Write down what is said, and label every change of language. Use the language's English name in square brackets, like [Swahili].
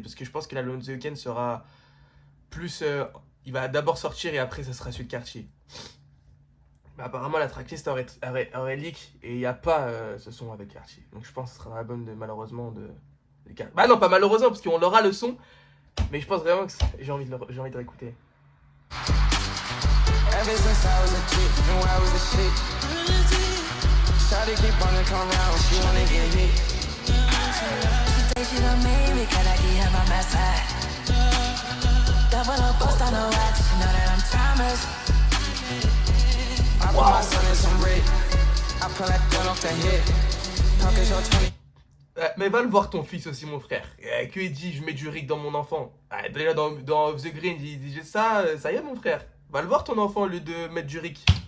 [French] Parce que je pense que l'album de The Weeknd sera plus. Il va d'abord sortir et après, ça sera celui de Cartier. Mais apparemment, la tracklist aurait leak. Et il n'y a pas ce son avec Cartier. Donc je pense que ce sera dans l'album de malheureusement de. Bah non, pas malheureusement, parce qu'on aura le son. Mais je pense vraiment que j'ai envie de réécouter. [English] Ever since I was a kid, knew I was the shit. Shawty keep wanna come round, she wanna get hit. She say she don't need me, cause I keep her by my side. Double up, bust on the wax, she know that I'm timeless. I put my son in some red, I pull that gun off the head. Talking short 20. [French] Mais va le voir ton fils aussi, mon frère. Que il dit, je mets du riz dans mon enfant. Déjà dans The Green, il dit ça y est, mon frère. Va le voir ton enfant au lieu de mettre du riz.